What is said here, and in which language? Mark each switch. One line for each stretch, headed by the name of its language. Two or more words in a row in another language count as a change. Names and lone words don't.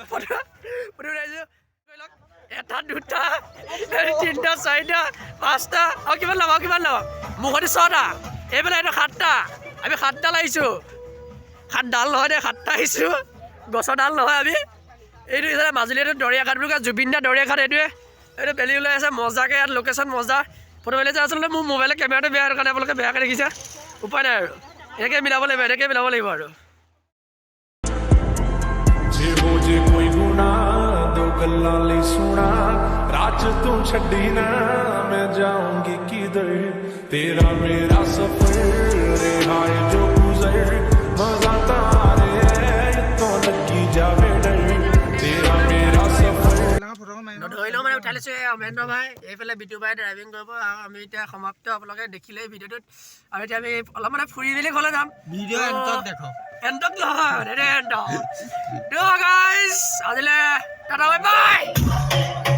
Assamese: ফটো উঠাইছোঁ এটা দুটা 3টা 4টা 5টা আৰু কিমান ল'ব মুখতে 6টা এইফালে এইটো 7টা আমি 7ডাল আহিছোঁ 7ডাল নহয় দে 7টা আহিছোঁ গছৰ ডাল নহয় আমি এইটো ইফালে মাজুলী এইটো দৰিয়াঘাট বুলি কয় জুবিন দা দৰিয়াঘাট এইটো বেলি ওলাই আছে মজাকৈ ইয়াত লোকেশ্যন মজা ফটো মাৰিলে যে আচলতে মোৰ মোবাইলৰ কেমেৰাটো বেয়া কাৰণে আপোনালোকে বেয়াকৈ দেখিছে উপায় নাই আৰু এনেকৈ মিলাব লাগিব আৰু
Punjabi: ਜੇ ਕੋਈ ਗੁਨਾ ਦੋ ਗੱਲਾਂ ਲਈ ਸੁਣਾ ਰਾਜ ਤੂੰ ਛੱਡੀ ਨਾ ਮੈਂ ਜਾਊਂਗੀ ਕਿਧਰ ਤੇਰਾ ਮੇਰਾ ਸਫਰ ਰਿਹਾਏ ਜੋ ਗੁਜ਼ਰ ਮਜ਼ਾ ਤਾਰੇ ਤੋਂ ਲੱਗੀ ਜਾਵੇ ਡਰ ਤੇਰਾ ਮੇਰਾ ਸਫਰ
Assamese: নধৰিলেও মানে উঠাই লৈছোঁ অমেন্দ্ৰ ভাই এইফালে বিটু ভাই ড্ৰাইভিং কৰিব আৰু আমি এতিয়া সমাপ্ত আপোনালোকে দেখিলে ভিডিঅ'টোত আৰু এতিয়া আমি অলপ মানে ফুৰি মেলি ঘৰলৈ যাম ভিডিঅ' এণ্টত দেখক এণ্টত নহয় গাইজ আজিলৈ টাটা
English: bye bye